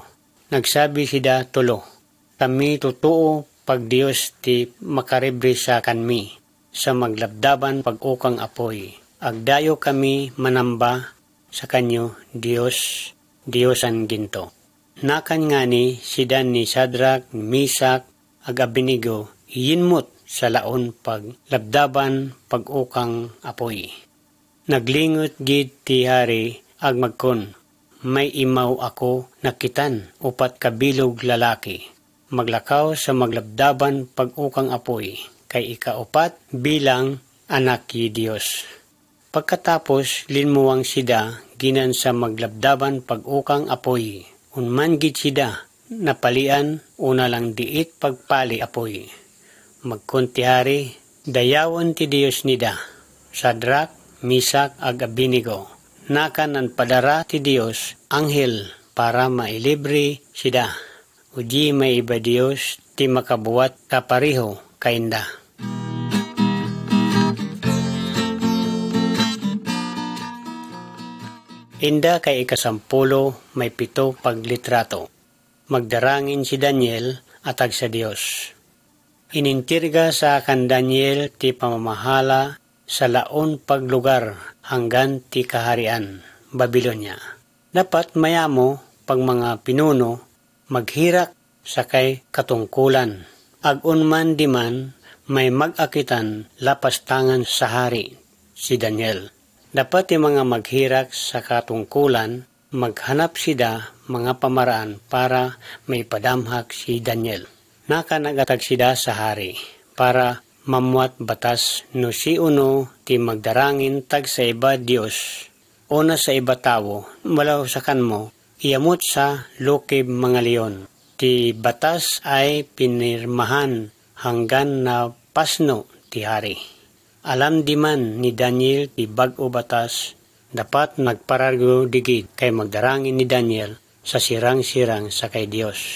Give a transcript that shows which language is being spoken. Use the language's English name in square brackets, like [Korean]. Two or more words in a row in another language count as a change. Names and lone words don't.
[Agutaynen] Nagsabi sida tulo. Kami totoo pag Diyos ti makaribre sa kanmi, sa maglabdaban pag-ukang apoy. Agdayo kami manamba sa kanyo, Diyos ang ginto. Nakan nga ni sidan ni Sadrak, Misak, ag Abednego, iyinmot sa laon paglabdaban pag-ukang apoy. Naglingot gid ti hari ag magkon, may imaw ako nakitan upat kabilog lalaki. Maglakaw sa maglabdaban pag-ukang apoy, kay ikaupat bilang anak ni Diyos. Pagkatapos linmuwang sida ginan sa maglabdaban pag-ukang apoy, unman gid sida napalian una lang diit pagpali apoy. Magkunti hari, dayawan ti Diyos nida, Sadrak, Misak ag Abednego. Nakan ang padara ti Diyos, anghel para mailibre sida. Uji may iba Diyos ti makabuat kapariho kainda. Inda kay ikasampulo may 7 paglitrato. Magdarangin si Daniel atag sa Diyos. Inintirga sa kan Daniel ti pamamahala sa laon paglugar hanggan ti kaharian, Babilonia. Dapat mayamo pag mga pinuno maghirak sakay katungkulan. Agun man di man may mag-akitan lapastangan sa hari, si Daniel. Dapat yung mga maghirak sa katungkulan, maghanap sida mga pamaraan para may padamhak si Daniel. Nakanagatag sida sa hari para mamuat batas no si uno ti magdarangin tag sa iba Diyos o na sa iba tao, wala sa kanmo, iamot sa lukib mga leon. Ti batas ay pinirmahan hanggan na pasno ti hari. Alam di man ni Daniel ti bag-o batas, dapat nagparargo digid kay magdarangin ni Daniel sa sirang-sirang sa kay Dios.